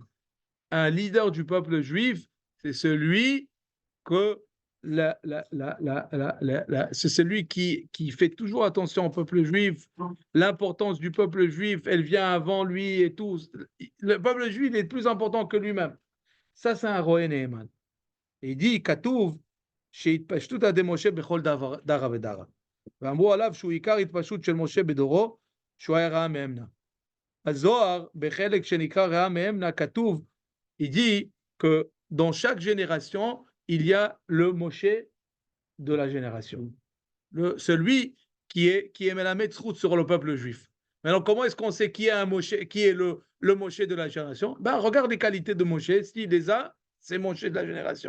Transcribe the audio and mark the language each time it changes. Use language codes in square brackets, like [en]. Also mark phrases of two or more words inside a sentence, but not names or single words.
[fr] Un leader du peuple juif, c'est celui que c'est celui qui fait toujours attention au peuple juif. L'importance du peuple juif, elle vient avant lui et tout. Le peuple juif est plus important que lui-même. Ça, c'est un Roé Neheman. Il dit, [he] כתוב שאתפשטות דמשה בכל דרא ודרא. ואמרו עליו שהוא עיקר התפשטות של משה בדורו, שהוא היה רעה מאמנה. הזוהר, בחלק שנקרא רעה מאמנה, כתוב, [fr] il dit que dans chaque génération, il y a le Moshe de la génération. Celui qui est [he] מלמד זכות [fr] sur le peuple juif. Maintenant, comment est-ce qu'on sait qui est, un Moshe, qui est le Moshe de la génération? Ben, regarde les qualités de Moshe. S'il les a, c'est Moshe de la génération.